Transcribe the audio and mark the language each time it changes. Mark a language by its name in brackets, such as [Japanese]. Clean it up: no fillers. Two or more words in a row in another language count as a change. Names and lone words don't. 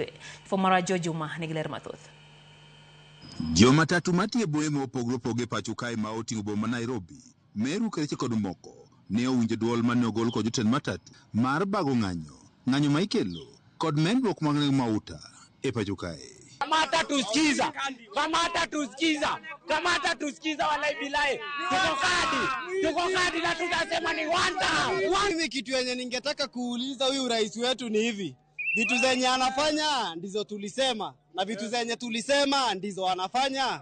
[Luo (Kenya and Tanzania)] Fomara Jojuma nigi ler mathoth. Jomatatu matie bombe mopogore opogore pacho kae ma oting'o boma Nairobi, Meru, Kericho kod moko ne owinjo duol mane ogol kod jotend matatu mar bago ng'anyo ma ikelo kod medruok mag nengo mauta e pacho kae. [Swahili] Kamata tusikiza [Arabic] والله بالله. [Swahili] Tuko kadi na tutasema ni one. Mimi kitu yenye ningetaka kuuliza huyu rais wetu ni hivi. Vitu zenye anafanya ndizo tulisema na vitu zenye tulisema ndizo anafanya.